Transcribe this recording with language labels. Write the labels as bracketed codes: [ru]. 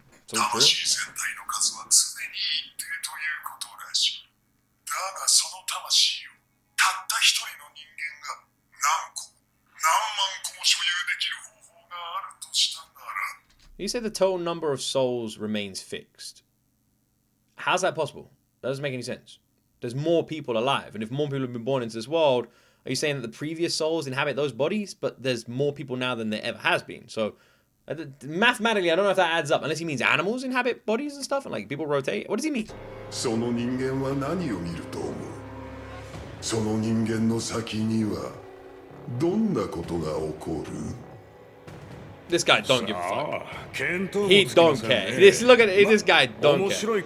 [ja] 魂全体の数は常に一定ということらしい。だがその魂をたった一人の人間が何個、何万個も所有できる方法があるとしたなら。 [en] You say the total number of souls remains fixed. How's that possible? That doesn't make any sense. There's more people alive, and if more people have been born into this world, are you saying that the previous souls inhabit those bodies, but there's more people now than there ever has been? So Mathematically, I don't know if that adds up, unless he means animals inhabit bodies and stuff, and like people rotate. What does he mean? [ja] その人間は何を見ると思う？その人間の先にはどんなことが起こる？ [en] This guy don't give a fuck. He don't care. Look at it. This guy don't care.